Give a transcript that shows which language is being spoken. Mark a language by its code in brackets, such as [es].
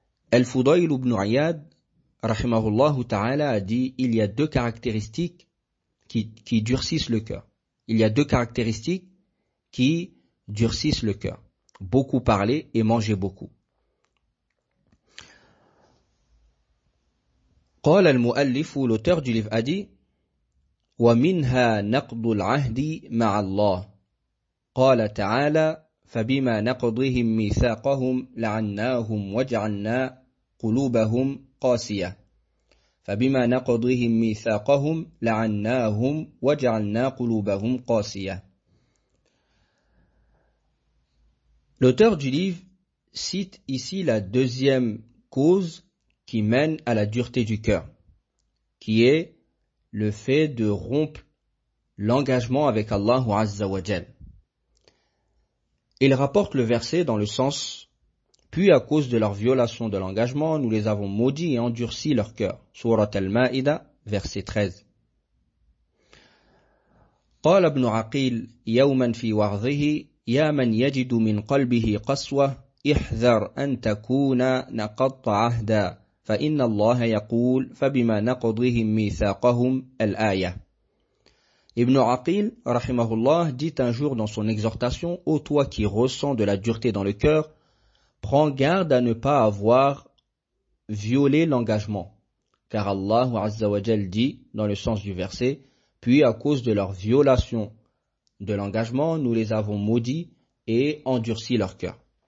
[fr] Al-Fudayl ibn Iyad rahimahullah ta'ala a dit: il y a deux caractéristiques qui durcissent le cœur. Il y a deux caractéristiques qui durcissent le cœur: beaucoup parler et manger beaucoup. [ar] قال المؤلف, [fr] l'auteur du livre a dit: [ar] ومنها نقض العهد مع الله قال تعالى فبما نقضهم ميثاقهم لعناهم وجعلنا قلوبهم قاسية فبما نقضهم ميثاقهم لعناهم وجعلنا قلوبهم قاسية. [fr] L'auteur du livre cite ici la deuxième cause qui mène à la dureté du cœur, qui est le fait de rompre l'engagement avec Allah Azza wa Jal. Il rapporte le verset dans le sens: puis à cause de leur violation de l'engagement, nous les avons maudits et endurcis leur cœur. Sourate Al-Ma'ida, verset 13. [ar] قال ابن عقيل يوما في وعظه: يا من يجد من قلبه قسوة احذر أن تكون نقضت عهدا فإن الله يقول فبما نقضهم ميثاقهم الآية. [fr] Ibn Aqil, rahimahullah, dit un jour dans son exhortation, « Ô toi qui ressens de la dureté dans le cœur, prends garde à ne pas avoir violé l'engagement. » Car Allah Azza wa Jal dit, dans le sens du verset, « Puis à cause de leur violation de l'engagement, nous les avons maudits et endurcis leur cœur.